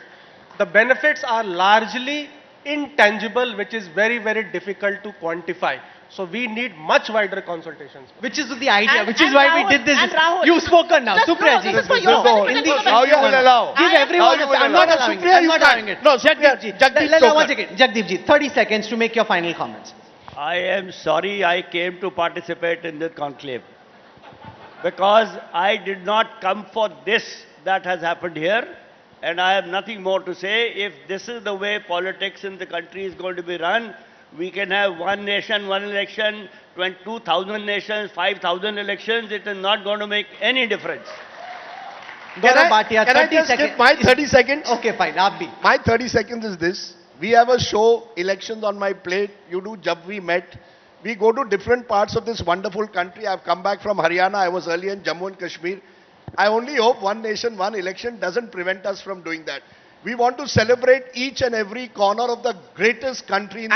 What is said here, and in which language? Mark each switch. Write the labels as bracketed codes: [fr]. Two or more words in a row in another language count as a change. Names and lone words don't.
[en] The benefits are largely intangible, which is very, very difficult to quantify. So we need much wider consultations. Which is the idea, And- which is and why Rahul, we did this. and Rahul, You've spoken now. just- Supriya no, ji. this is for This your is all. benefit. In the- Now you will allow. Give I am- everyone Now a you will I'm not allow. allowing it. Supriya, I'm you not can't. allowing it. No, Jagdeep ji. Jagdeep, One Chhokar. second. Jagdeep ji, 30 seconds to make your final comments. I am sorry I came to participate in the conclave because I did not come for this that has happened here, and I have nothing more to say. If this is the way politics in the country is going to be run, we can have one nation, one election, 2,000 nations, 5,000 elections. It is not going to make any difference. Gaurav Bhatia, can I 30 just seconds. give my 30 seconds? Okay, fine. [hi] आप भी. [en] My 30 seconds is this. We have a show, Elections on My Plate. You do Jab We Met. We go to different parts of this wonderful country. I've come back from Haryana. I was earlier in Jammu and Kashmir. I only hope one nation, one election doesn't prevent us from doing that. We want to celebrate each and every corner of the greatest country in